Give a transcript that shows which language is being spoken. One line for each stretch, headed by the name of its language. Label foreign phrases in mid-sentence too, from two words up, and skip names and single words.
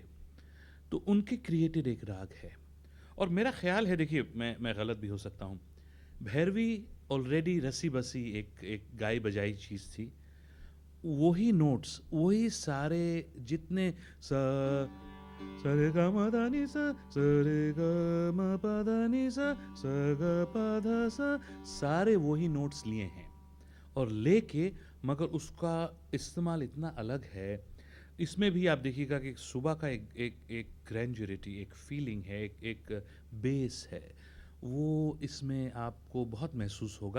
Hindi: तो उनके क्रिएटेड एक राग है और मेरा ख्याल है, देखिए मैं गलत भी हो सकता हूँ, भैरवी ऑलरेडी रसी बसी एक गाई बजाई चीज़ थी। वही नोट्स, वही सारे जितने स रे ग म द नि स रे ग म प द नि स ग प ध स, सारे वही नोट्स लिए हैं और लेके, मगर उसका इस्तेमाल इतना अलग है। इसमें भी आप देखिएगा कि सुबह का एक ग्रैंजुरिटी, एक फीलिंग है, एक बेस है, वो इसमें आपको बहुत महसूस होगा।